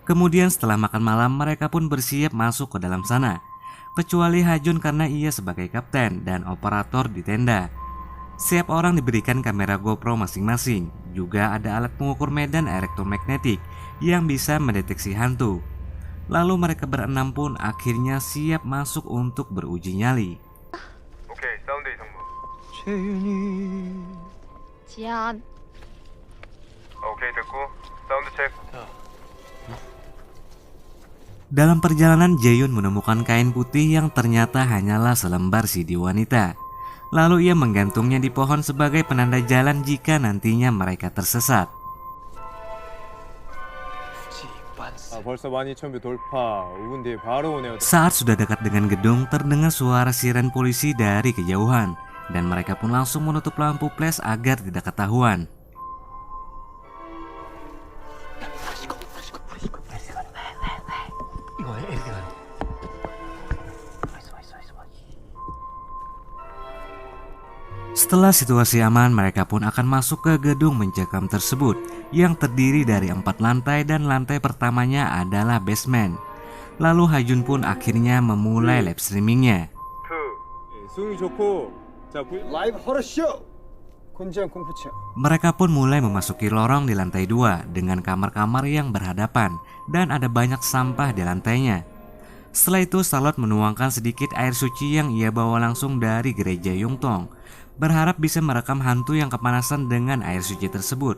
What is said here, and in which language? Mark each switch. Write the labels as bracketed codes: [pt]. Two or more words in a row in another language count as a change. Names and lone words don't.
[id] Kemudian setelah makan malam mereka pun bersiap masuk ke dalam sana, kecuali Hajun karena ia sebagai kapten dan operator di tenda. Setiap orang diberikan kamera GoPro masing-masing. Juga ada alat pengukur medan elektromagnetik yang bisa mendeteksi hantu. Lalu mereka berenam pun akhirnya siap masuk untuk beruji nyali. [ko] 오케이, 사운드 이상무. 재윤이 지안. 오케이, 됐고. 사운드 체크. [id] Dalam perjalanan Jaehyun menemukan kain putih yang ternyata hanyalah selembar CD wanita. Lalu ia menggantungnya di pohon sebagai penanda jalan jika nantinya mereka tersesat. [ko] 벌써 12,000뷰 돌파. 5분 뒤에 바로 오네요. [id] Saat sudah dekat dengan gedung, terdengar suara siren polisi dari kejauhan, dan mereka pun langsung menutup lampu flash agar tidak ketahuan. Setelah situasi aman, mereka pun akan masuk ke gedung mencekam tersebut yang terdiri dari 4 lantai dan lantai pertamanya adalah basement. Lalu Hajun pun akhirnya memulai [en] live streamingnya. [ko] 수응이 좋고 자 라이브 호러쇼 곤지암 공포체. [id] Mereka pun mulai memasuki lorong di lantai 2 dengan kamar-kamar yang berhadapan dan ada banyak sampah di lantainya. Setelah itu Charlotte menuangkan sedikit air suci yang ia bawa langsung dari gereja Yungtong, berharap bisa merekam hantu yang kepanasan dengan air suci tersebut.